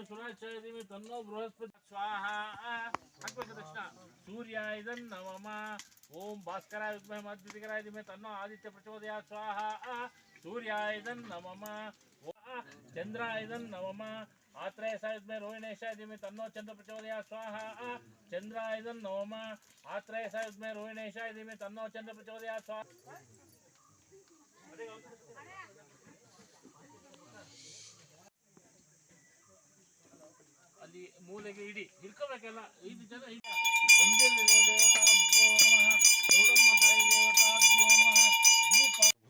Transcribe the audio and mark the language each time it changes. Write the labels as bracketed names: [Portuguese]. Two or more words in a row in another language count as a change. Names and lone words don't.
[Sanskrit] सुरार्चय धीमहि तन्नो बृहस्पति स्वाहा दक्षिण सूर्याय नमः ओम भास्कराय विद्महे मध्यदिगराय धीमहि तन्नो आदित्य प्रचोदयात् स्वाहा सूर्याय नमः चंद्राय नमः आत्रेयसाय विद्महे रोहिणेशाय धीमहि तन्नो चंद्र प्रचोदयात् स्वाहा चंद्राय नमः आत्रेयसाय विद्महे रोहिणेशाय धीमहि तन्नो चंद्र प्रचोदयात् स्वाहा [Kannada] ಅಲ್ಲಿ ಮೂಲೆಗೆ ಇಡಿ ಹಿಡ್ಕೋಬೇಕಲ್ಲ 5 ಜನ ಅಂಜಲಿ [Sanskrit] ದೇವತಾಭ್ಯೋ ನಮಃ [Kannada] ಗೌಡಮ್ಮ ತಾಯಿ [Sanskrit] ದೇವತಾಭ್ಯೋ ನಮಃ [Kannada] ದೀಪ